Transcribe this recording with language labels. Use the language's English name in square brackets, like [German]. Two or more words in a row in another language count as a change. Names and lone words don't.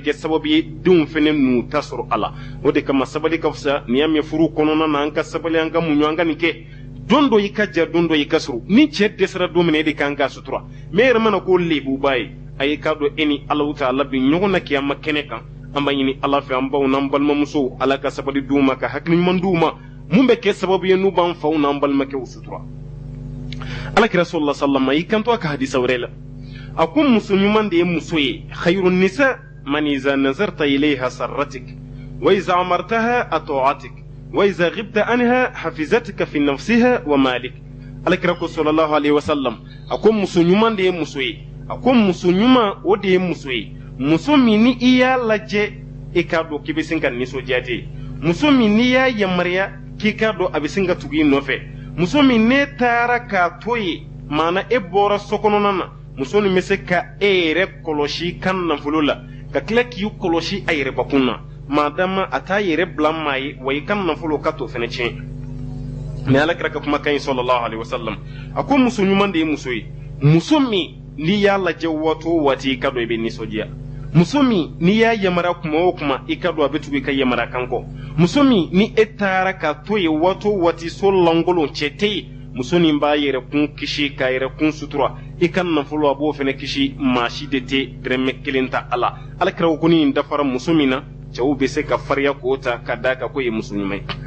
[Bambara] kɛ sababu ye denw fɛnɛ n'u ta sɔrɔ a la o de kama sabali ka fisa n'i y'a mɛn furu kɔnɔna na an ka sabali an ka muɲu an ka nin kɛ don dɔ i ka ja don dɔ i ka sɔrɔ ni cɛ dɛsɛra don min na e de kan k'a sutura mɛ e yɛrɛ mana k'o lebuba ye a ye k'a dɔn e ni Alahu Taala bi ɲɔgɔn na kiyama kɛnɛ kan an b'a ɲini ala fɛ an baw n'an balimamusow ala ka sabali d'u ma ka hakili ɲuman d'u ma mun bɛ kɛ sababu ye n'u b'an faw n'an balimakɛw sutura [Arabic] alakira صلى الله عليه وسلم [Bambara] i kanto a ka hadisa wɛrɛ la a ko muso ɲuman de ye muso ye [Arabic] خير النساء من إذا نظرت إليها سرتك وإذا أمرتها أطاعتك وإذا غبت عنها حافظتك في نفسها ومالك [Bambara] alakira ko [Arabic] صلى الله عليه وسلم [Bambara] a ko muso ɲuman de ye muso ye a ko muso ɲuman o de ye muso ye muso min ni i y'a lajɛ i k'a dɔn k'i bɛ sin ka nisɔndiya ten muso min n'i y'a yamaruya k'i k'a dɔn a bɛ sin ka tugu i nɔfɛ muso min ne taara k'a to yen maana e bɔra sokɔnɔna na muso nin bɛ se ka e yɛrɛ kɔlɔsi kan nafolo la ka tila k'i kɔlɔsi a yɛrɛbakun na maadama a t'a yɛrɛ bila maa ye wa i kan nafolo ka t'o fɛnɛ tiɲɛ mɛ alakira ka kumakan ye [Arabic] صلى الله عليه وسلم [Bambara] a ko muso ɲuman de ye muso ye muso min n'i y'a lajɛ waati o waati i ka dɔn i bɛ nisɔndiya muso min n'i y'a yamara kuma o kuma i ka dɔn a bɛ tugu i ka yamara kan kɔ muso min ni e taara k'a to yen waati o waati so lankolon cɛ tɛ yen muso nin b'a yɛrɛkun kisi k'a yɛrɛkun sutura i ka nafolo a b'o fɛnɛ kisi maa si de tɛ dɛrɛmɛ kelen ta a la alakira ko ni nin dafara muso min na cɛw bɛ se ka farinya k'o ta ka d'a kan ko ye muso ɲuman ye